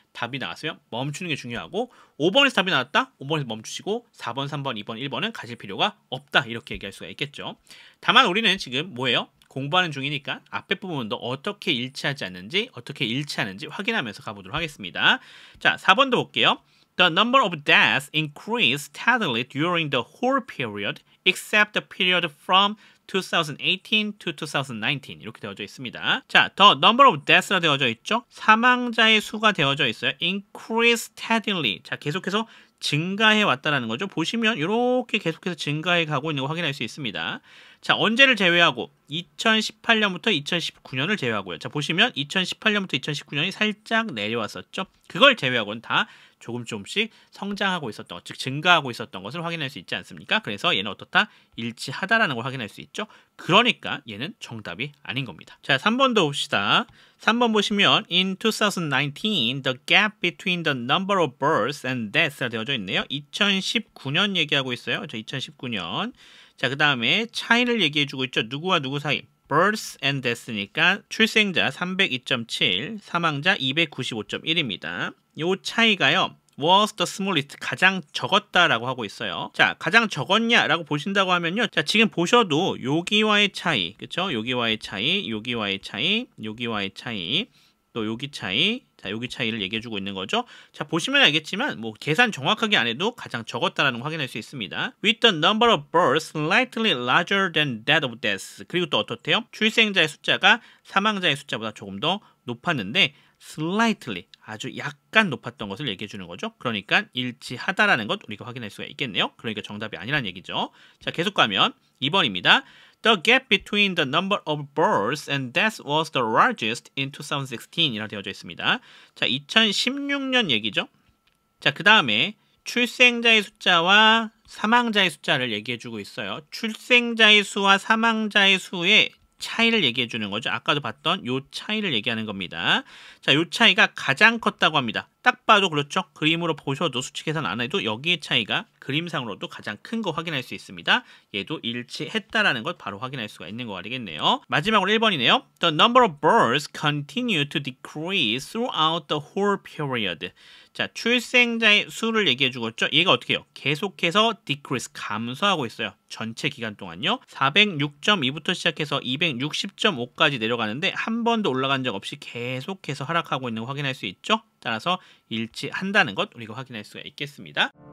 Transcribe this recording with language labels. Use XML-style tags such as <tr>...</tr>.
<ko>답이 나왔으면 멈추는 게 중요하고 5번에서 답이 나왔다? 5번에서 멈추시고 4번, 3번, 2번, 1번은 가실 필요가 없다. 이렇게 얘기할 수가 있겠죠. 다만 우리는 지금 뭐예요? 공부하는 중이니까 앞에 부분도 어떻게 일치하지 않는지 어떻게 일치하는지 확인하면서 가보도록 하겠습니다. 자, 4번도 볼게요.</ko> <en>The number of deaths increased steadily during the whole period except the period from 2018 to 2019</en> <ko>이렇게 되어져 있습니다. 자,</ko> <en>the number of deaths</en> <ko>가 되어져 있죠. 사망자의 수가 되어져 있어요.</ko> <en>increase steadily.</en> <ko>자, 계속해서 증가해 왔다라는 거죠. 보시면 이렇게 계속해서 증가해 가고 있는 거 확인할 수 있습니다. 자, 언제를 제외하고 2018년부터 2019년을 제외하고요. 자, 보시면 2018년부터 2019년이 살짝 내려왔었죠. 그걸 제외하고는 다 조금씩 성장하고 있었던 것, 즉 증가하고 있었던 것을 확인할 수 있지 않습니까? 그래서 얘는 어떻다? 일치하다라는 걸 확인할 수 있죠. 그러니까 얘는 정답이 아닌 겁니다. 자, 3번도 봅시다. 3번 보시면</ko> <en>In 2019, the gap between the number of births and deaths가</en> <ko>되어져 있네요. 2019년 얘기하고 있어요. 저 2019년. 자, 그 다음에 차이를 얘기해주고 있죠. 누구와 누구 사이?</ko> <en>births and death</en> <ko>니까 출생자 302.7, 사망자 295.1입니다. 요 차이가요.</ko> <en>was the smallest,</en> <ko>가장 적었다라고 하고 있어요. 자, 가장 적었냐라고 보신다고 하면요. 자, 지금 보셔도 여기와의 차이, 그쵸? 여기와의 차이, 여기와의 차이, 여기와의 차이, 또 여기 차이, 자, 여기 차이를 얘기해주고 있는 거죠. 자, 보시면 알겠지만 뭐 계산 정확하게 안 해도 가장 적었다라는 걸 확인할 수 있습니다.</ko> <en>With the number of births slightly larger than that of deaths.</en> <ko>그리고 또 어떻대요? 출생자의 숫자가 사망자의 숫자보다 조금 더 높았는데 slightly, 아주 약간 높았던 것을 얘기해 주는 거죠. 그러니까 일치하다라는 것 우리가 확인할 수가 있겠네요. 그러니까 정답이 아니라는 얘기죠. 자, 계속 가면 2번입니다.</ko> <en>The gap between the number of births and deaths was the largest in 2016</en> <ko>이라 되어져 있습니다. 자, 2016년 얘기죠. 자, 그 다음에 출생자의 숫자와 사망자의 숫자를 얘기해 주고 있어요. 출생자의 수와 사망자의 수의 차이를 얘기해 주는 거죠. 아까도 봤던 요 차이를 얘기하는 겁니다. 자, 요 차이가 가장 컸다고 합니다. 딱 봐도 그렇죠. 그림으로 보셔도 수치 계산 안 해도 여기의 차이가 그림상으로도 가장 큰 거 확인할 수 있습니다. 얘도 일치했다라는 것 바로 확인할 수가 있는 거 알겠네요. 마지막으로 1번이네요.</ko> <en>The number of births continued to decrease throughout the whole period.</en> <ko>자, 출생자의 수를 얘기해 주었죠. 얘가 어떻게 해요? 계속해서 decrease, 감소하고 있어요. 전체 기간 동안요. 406.2부터 시작해서 260.5까지 내려가는데 한 번도 올라간 적 없이 계속해서 하락하고 있는 거 확인할 수 있죠. 따라서 일치한다는 것 우리가 확인할 수가 있겠습니다.</ko>